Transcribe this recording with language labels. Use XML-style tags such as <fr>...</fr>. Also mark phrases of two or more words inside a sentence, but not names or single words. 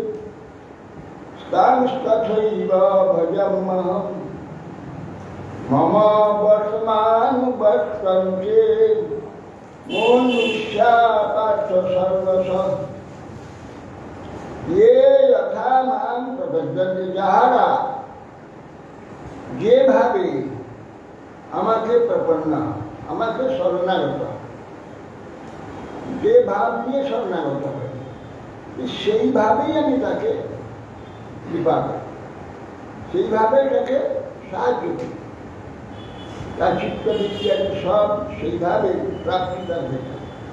<sa>तांस्तथैव भजाम्यहम् मम वर्तमानुवर्तन्ते मनुष्या पार्थ सर्वशः। ये यथा मां प्रपद्यन्ते</sa> <bn>যাহারা যেভাবে আমাকে প্রপন্ন আমাকে শরণাগত যে ভাব নিয়ে শরণাগত হয় সেইভাবেই আমি তাকে কৃপা করি, সেইভাবেই তাকে সাহায্য করি, তার চিত্ত বিদ্যাদি সব সেইভাবে প্রাপ্তি তার হয়ে থাকে।</bn>